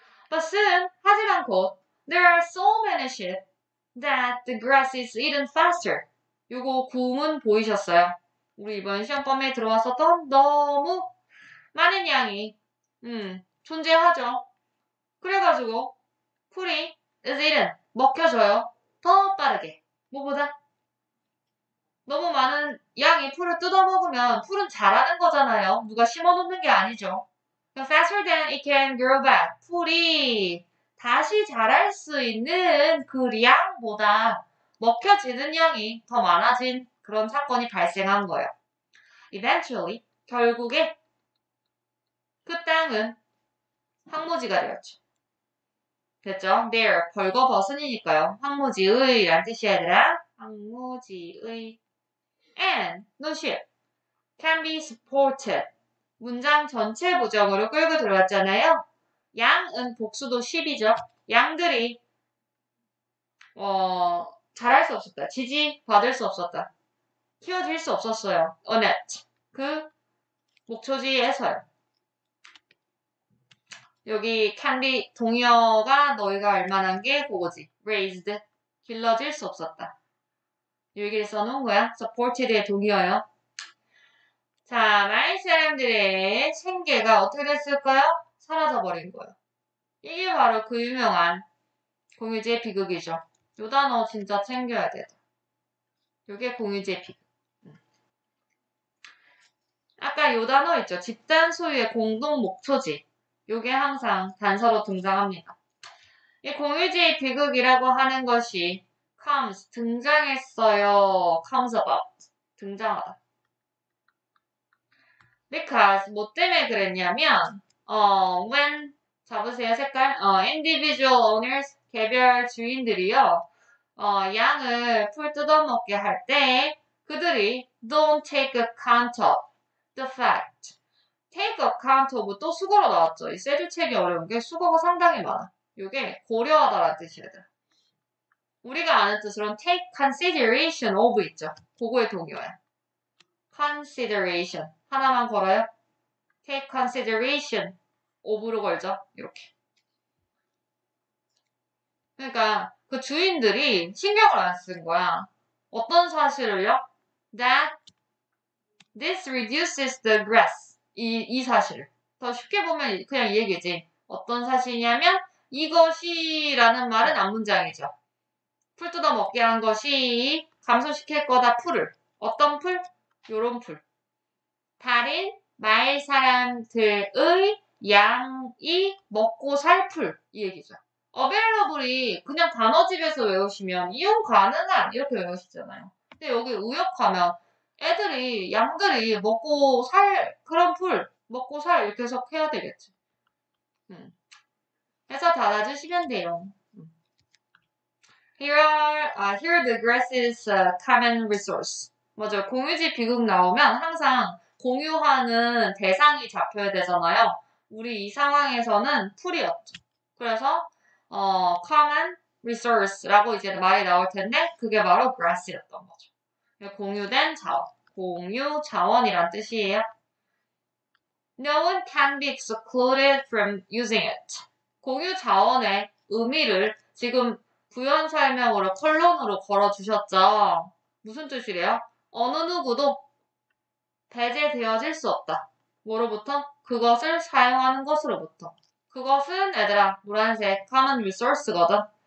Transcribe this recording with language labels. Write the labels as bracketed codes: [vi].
[en] But soon, [ko] 하지만 곧 [en] there are so many sheep that the grass is eaten faster. [ko] 요거 구문 보이셨어요? 우리 이번 시험범위에 들어왔었던 너무 많은 양이 존재하죠. 그래가지고 풀이 [en] is eaten, [ko] 먹혀져요. 더 빠르게. 뭐보다? 너무 많은 양이 풀을 뜯어먹으면 풀은 자라는 거잖아요. 누가 심어놓는 게 아니죠. [en] Faster than it can grow back. [ko] 풀이 다시 자랄 수 있는 그 양보다 먹혀지는 양이 더 많아진 그런 사건이 발생한 거예요. Eventually, 결국에 그 땅은 황무지가 되었죠. 됐죠? There, 벌거벗은이니까요. 황무지의 란 뜻이야, 얘들아. 황무지의. [en] And, no ship, can be supported. [ko] 문장 전체 부정으로 끌고 들어왔잖아요. 양은 복수도 10이죠. 양들이 자랄 수 없었다. 지지받을 수 없었다. 키워질 수 없었어요. [en] on it. [ko] 그 목초지에서요. 여기 can be 동의어가 너희가 알만한 게 그거지. raised. 길러질 수 없었다. 이 얘기를 써놓은 거야. supported의 동의어요. 자, 많은 사람들의 생계가 어떻게 됐을까요? 사라져버린 거예요. 이게 바로 그 유명한 공유지의 비극이죠. 요 단어 진짜 챙겨야 돼. 요게 공유지의 비극. 아까 요 단어 있죠. 집단 소유의 공동 목초지. 요게 항상 단서로 등장합니다. 이 공유지의 비극이라고 하는 것이 comes, 등장했어요. comes about, 등장하다. because, 뭐 때문에 그랬냐면 when, 잡으세요 색깔, [en] individual owners, [ko] 개별 주인들이요. 양을 풀 뜯어먹게 할 때 그들이 [en] don't take account of the fact. [ko] take account of 또 수거로 나왔죠. 이 세줄 책이 어려운 게 수거가 상당히 많아. 이게 고려하다라는 뜻이야. 우리가 아는 뜻으로는 take consideration of 있죠. 그거의 동의어야. consideration 하나만 걸어요. take consideration of로 걸죠. 이렇게. 그러니까 그 주인들이 신경을 안 쓴 거야. 어떤 사실을요? [en] That this reduces the grass. [ko] 이 사실을. 더 쉽게 보면 그냥 이 얘기지. 어떤 사실이냐면 이것이라는 말은 앞문장이죠. 풀 뜯어 먹게 한 것이 감소시킬 거다 풀을. 어떤 풀? 요런 풀. 다른 마을 사람들의 양이 먹고 살 풀. 이 얘기죠. available이 그냥 단어집에서 외우시면 이용 가능한 이렇게 외우시잖아요. 근데 여기 의역하면 애들이 양들이 먹고 살 그런 풀 먹고 살 이렇게 해석해야 되겠지. 해서 달아주시면 돼요. [en] Here the grass is a common resource. [ko] 맞아요. 공유지 비극 나오면 항상 공유하는 대상이 잡혀야 되잖아요. 우리 이 상황에서는 풀이었죠. 그래서 common resource라고 이제 말이 나올 텐데 그게 바로 grass였던 거죠. 공유된 자원, 공유 자원이란 뜻이에요. [en] No one can be excluded from using it. [ko] 공유 자원의 의미를 지금 부연 설명으로 컬론으로 걸어주셨죠. 무슨 뜻이래요? 어느 누구도 배제되어질 수 없다. 뭐로부터? 그것을 사용하는 것으로부터. 그것은 얘들아 노란색 common resource거든.